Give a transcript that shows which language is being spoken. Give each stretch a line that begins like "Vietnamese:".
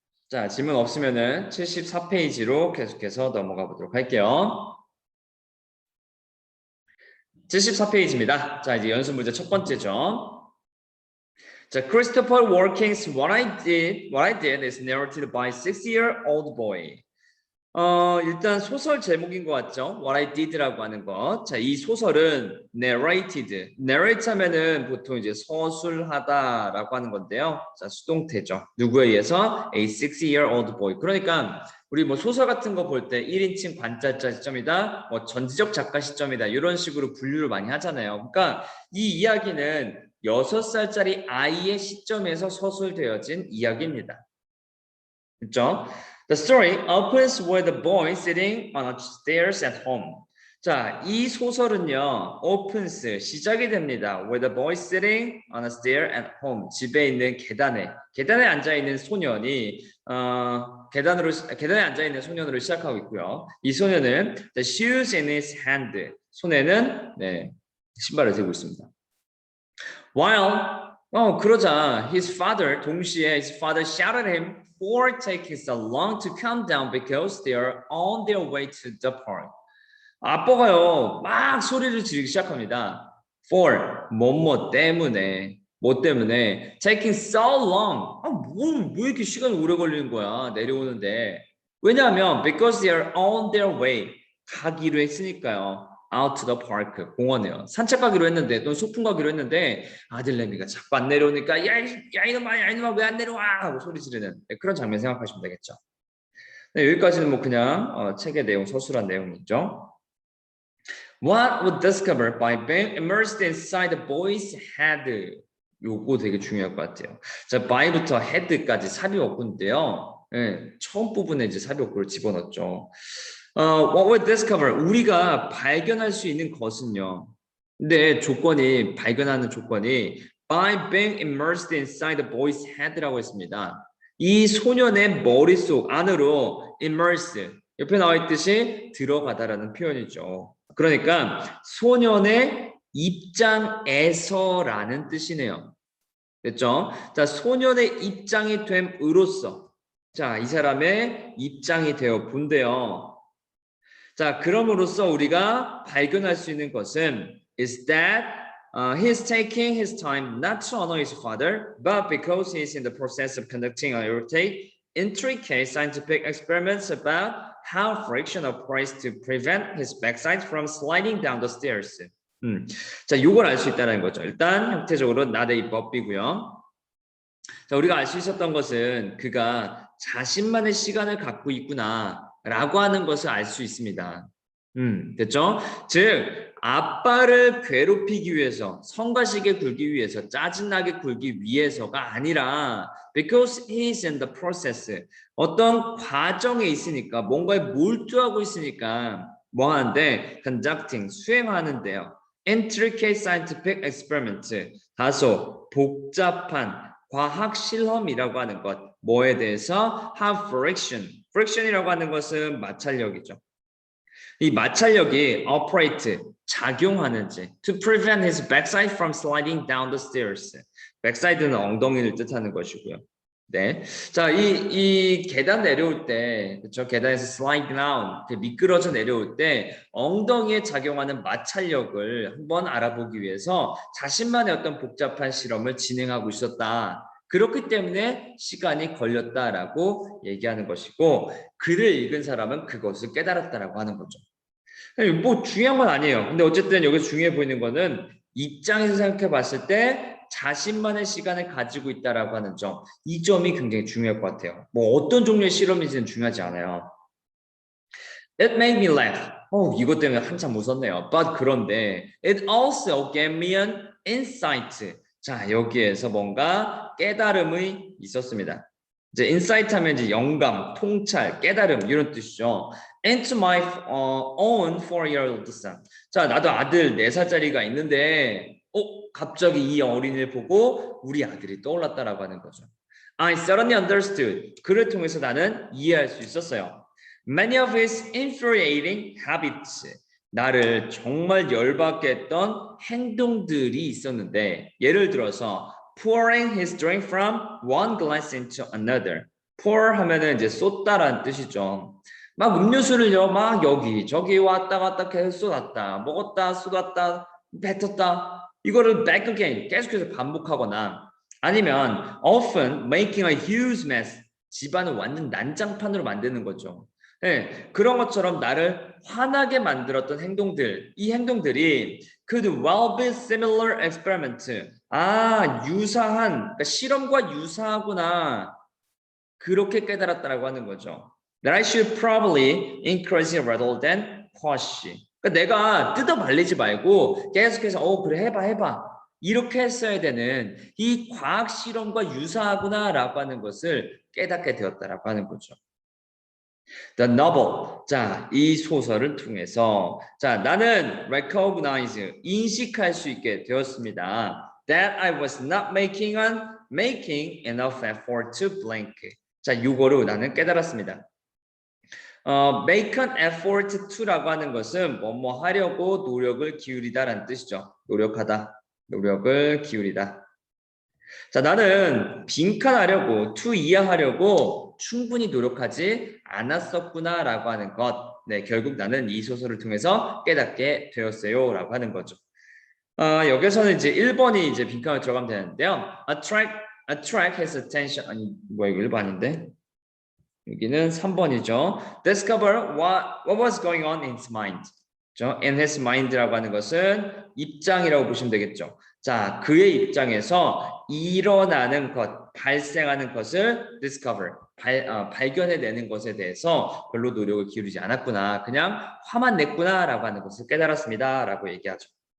Korean: 자, 질문 없으면은 74페이지로 계속해서 넘어가 보도록 할게요. 74페이지입니다. 자, 이제 연습 문제 첫 번째죠.
English: 자, Christopher Walken's What I Did is narrated by a 6-year-old boy.
Korean: 일단 소설 제목인 것 같죠? What I Did라고 하는 것. 자, 이 소설은 narrate 하면은 보통 이제 서술하다라고 하는 건데요. 자, 수동태죠. 누구에 의해서?
English: A 6-year-old boy.
Korean: 그러니까 우리 뭐 소설 같은 거 볼 때 1인칭 관찰자 시점이다, 뭐 전지적 작가 시점이다 이런 식으로 분류를 많이 하잖아요. 그러니까 이 이야기는 6살짜리 아이의 시점에서 서술되어진 이야기입니다. 그렇죠?
English: The story opens with the boy sitting on the stairs at home.
Korean: 자, 이 소설은요, opens, 시작이 됩니다.
English: With the boy sitting on a stair at home.
Korean: 집에 있는 계단에 앉아있는 소년이, 계단에 앉아있는 소년으로 시작하고 있고요. 이 소년은
English: the shoes in his hand.
Korean: 손에는, 네, 신발을 들고 있습니다.
English: While,
Korean: 그러자 동시에
English: his father shouted at him for taking so long to come down because they are on their way to the park.
Korean: 아빠가요, 막 소리를 지르기 시작합니다.
English: For,
Korean: 뭐 때문에,
English: taking so long.
Korean: 왜 이렇게 시간이 오래 걸리는 거야, 내려오는데. 왜냐하면,
English: because they are on their way.
Korean: 가기로 했으니까요.
English: out to the park,
Korean: 공원에요. 산책 가기로 했는데, 또는 소풍 가기로 했는데, 아들내미가 자꾸 안 내려오니까, 야, 이놈아, 왜 안 내려와? 하고 소리 지르는 그런 장면 생각하시면 되겠죠. 네, 여기까지는 뭐 그냥 책의 내용, 서술한 내용이죠.
English: What was discovered by being immersed inside the boy's head?
Korean: 요거 되게 중요할 것 같아요. 자, by부터 head까지 삽입어구인데요. 네, 처음 부분에 이제 삽입어구를 집어넣었죠. What was discovered? 우리가 발견할 수 있는 것은요. 근데 발견하는 조건이
English: by being immersed inside the boy's head라고 했습니다.
Korean: 이 소년의 머릿속 안으로 immerse, 옆에 나와 있듯이 들어가다라는 표현이죠. 그러니까 소년의 입장에서라는 뜻이네요. 됐죠? 자, 소년의 입장이 됨으로써 자, 이 사람의 입장이 되어 본데요. 자, 그럼으로써 우리가 발견할 수 있는 것은
English: is that he is taking his time not to honor his father, but because he is in the process of conducting intricate scientific experiments about how friction operates to prevent his backside from sliding down the stairs.
Korean: 자, 요걸 알 수 있다는 거죠. 일단 형태적으로 not a but이고요. 자, 우리가 알 수 있었던 것은 그가 자신만의 시간을 갖고 있구나라고 하는 것을 알 수 있습니다. 됐죠? 즉 아빠를 괴롭히기 위해서, 성가시게 굴기 위해서, 짜증나게 굴기 위해서가 아니라
English: because he is in the process,
Korean: 어떤 과정에 있으니까, 뭔가에 몰두하고 있으니까 뭐 하는데? conducting, 수행하는데요.
English: intricate scientific experiment,
Korean: 다소 복잡한 과학 실험이라고 하는 것, 뭐에 대해서? have friction이라고 하는 것은 마찰력이죠. 이 마찰력이
English: operate,
Korean: 작용하는지
English: to prevent his backside from sliding down the stairs.
Korean: backside는 엉덩이를 뜻하는 것이고요. 네, 자, 이 계단 내려올 때, 그렇죠? 계단에서 slide down, 미끄러져 내려올 때 엉덩이에 작용하는 마찰력을 한번 알아보기 위해서 자신만의 어떤 복잡한 실험을 진행하고 있었다. 그렇기 때문에 시간이 걸렸다라고 얘기하는 것이고, 글을 읽은 사람은 그것을 깨달았다라고 하는 거죠. 뭐 중요한 건 아니에요. 근데 어쨌든 여기서 중요해 보이는 거는 입장에서 생각해 봤을 때 자신만의 시간을 가지고 있다라고 하는 점, 이 점이 굉장히 중요할 것 같아요. 뭐 어떤 종류의 실험인지는 중요하지 않아요.
English: It made me laugh.
Korean: 이것 때문에 한참 웃었네요.
English: But
Korean: 그런데
English: it also gave me an insight.
Korean: 자, 여기에서 뭔가 깨달음이 있었습니다. 이제 insight 하면 이제 영감, 통찰, 깨달음 이런 뜻이죠.
English: Into my own 4-year-old son.
Korean: 자, 나도 아들 4살짜리가 있는데 갑자기 이 어린이를 보고 우리 아들이 떠올랐다라고 하는 거죠.
English: I suddenly understood.
Korean: 그를 통해서 나는 이해할 수 있었어요.
English: Many of his infuriating habits.
Korean: 나를 정말 열받게 했던 행동들이 있었는데, 예를 들어서
English: pouring his drink from one glass into another.
Korean: pour 하면은 이제 쏟다라는 뜻이죠. 막 음료수를요, 막 여기 저기 왔다 갔다 계속 쏟았다, 먹었다 쏟았다 뱉었다, 이거를
English: back again
Korean: 계속해서 반복하거나 아니면
English: often making a huge mess,
Korean: 집안을 완전 난장판으로 만드는 거죠. 네, 그런 것처럼 나를 화나게 만들었던 행동들, 이 행동들이
English: could well be similar experiment.
Korean: 아, 유사한, 그러니까 실험과 유사하구나. 그렇게 깨달았다라고 하는 거죠.
English: That I should probably encourage rather than push.
Korean: 그러니까 내가 뜯어 말리지 말고 계속해서 그래 해봐 이렇게 했어야 되는 이 과학 실험과 유사하구나라고 하는 것을 깨닫게 되었다라고 하는 거죠.
English: The novel.
Korean: 자, 이 소설을 통해서 자, 나는 recognize, 인식할 수 있게 되었습니다.
English: That I was not making enough effort to blink.
Korean: 자, 요거로 나는 깨달았습니다. make an effort to라고 하는 것은 뭐뭐 하려고 노력을 기울이다라는 뜻이죠. 노력하다, 노력을 기울이다. 자, 나는 빈칸하려고, to 이해하려고 충분히 노력하지 않았었구나라고 하는 것. 네, 결국 나는 이 소설을 통해서 깨닫게 되었어요라고 하는 거죠. 여기서는 이제 1번이 이제 빈칸을 들어가면 되는데요.
English: attract his attention.
Korean: 아니, 뭐야, 이거 1번인데? 여기는 3번이죠.
English: Discover what was going on in his mind.
Korean: in his mind라고 하는 것은 입장이라고 보시면 되겠죠. 자, 그의 입장에서 일어나는 것, 발생하는 것을 discover, 발견해내는 것에 대해서 별로 노력을 기울이지 않았구나. 그냥 화만 냈구나라고 하는 것을 깨달았습니다라고 얘기하죠.